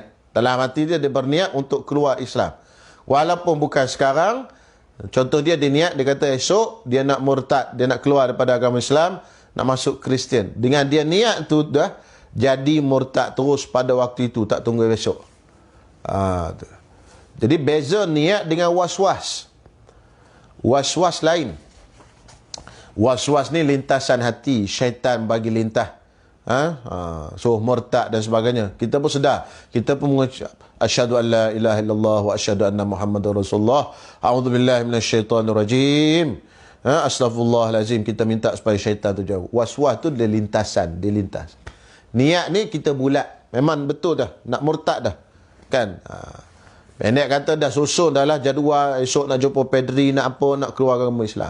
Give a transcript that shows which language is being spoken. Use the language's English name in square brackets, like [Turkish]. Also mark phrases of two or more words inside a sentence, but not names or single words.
[Malay] Dalam hati dia berniat untuk keluar Islam. Walaupun bukan sekarang. Contoh dia niat, dia kata esok dia nak murtad. Dia nak keluar daripada agama Islam. Nak masuk Kristian. Dengan dia niat tu dah jadi murtad terus pada waktu itu. Tak tunggu besok. Jadi beza niat dengan was-was. Was-was lain. Was-was ni lintasan hati. Syaitan bagi lintah. So murtad dan sebagainya. Kita pun sedar. Kita pun mengucap [Arabic] أشهد أن لا إله إلا الله وأشهد أن محمدا رسول الله. أعوذ بالله من الشيطان الرجيم. [Malay] Astaghfirullahalazim. Kita minta supaya syaitan tu jauh. Was-was tu dia lintasan, dia lintas. Niat ni kita bulat. Memang betul dah nak murtad dah. Kan? Pendek kata dah susun dah lah jadual, esok nak jumpa padri, nak apa, nak keluar agama Islam.